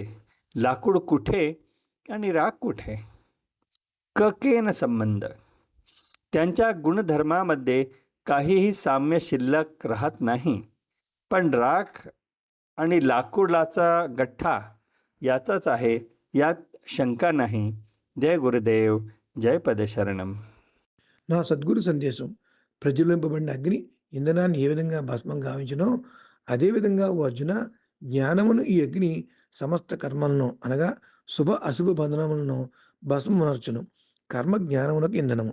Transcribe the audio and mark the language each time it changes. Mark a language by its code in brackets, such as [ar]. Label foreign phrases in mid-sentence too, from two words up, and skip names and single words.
[mr] लाकूड कुठे आणि राख कुठे? ककेन संबंध. त्यांच्या गुणधर्मामध्ये काहीही साम्य शिल्लक राहत नाही, पण राख आणि लाकूडाचा गठ्ठा याचाच आहे, यात शंका नाही. [sa] जय गुरुदेव, जय पदशरणम्. [te] నా సద్గురు సందేశం ప్రజ్వలింపబడిన అగ్ని ఇంధనాన్ని ఏ విధంగా భస్మం గావించునో అదేవిధంగా ఓ అర్జున, జ్ఞానమును ఈ అగ్ని సమస్త కర్మలను అనగా శుభ అశుభ బంధనములను భస్మమనర్చును. కర్మ జ్ఞానమునకు ఇంధనము.